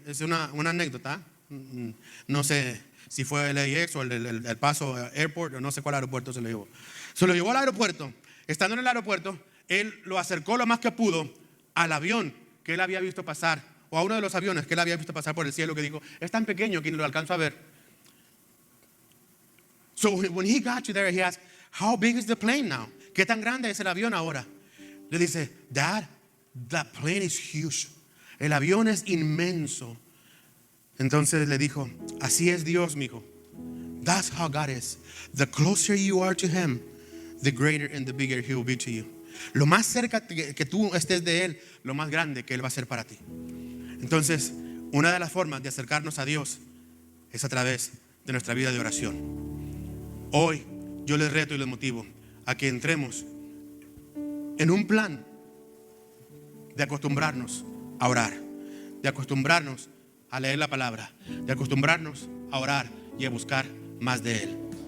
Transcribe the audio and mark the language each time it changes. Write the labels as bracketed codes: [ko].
[es] Es una anécdota. No sé si fue el LAX o el Paso Airport, o no sé cuál aeropuerto se lo llevó. Se lo llevó al aeropuerto. Estando en el aeropuerto, él lo acercó lo más que pudo al avión que él había visto pasar, o a uno de los aviones que él había visto pasar por el cielo, que dijo, es tan pequeño que no lo alcanzo a ver. [en] So when he got you there, he asked, how big is the plane now? [es] ¿Qué tan grande es el avión ahora? Le dice, [en] Dad, that plane is huge. [es] El avión es inmenso. Entonces le dijo, así es Dios, mijo. [en] That's how God is. The closer you are to Him, the greater and the bigger He will be to you. [es] Lo más cerca que tú estés de Él, lo más grande que Él va a ser para ti. Entonces, una de las formas de acercarnos a Dios es a través de nuestra vida de oración. Hoy yo les reto y les motivo a que entremos en un plan de acostumbrarnos a orar, de acostumbrarnos a leer la palabra, de acostumbrarnos a orar y a buscar más de Él.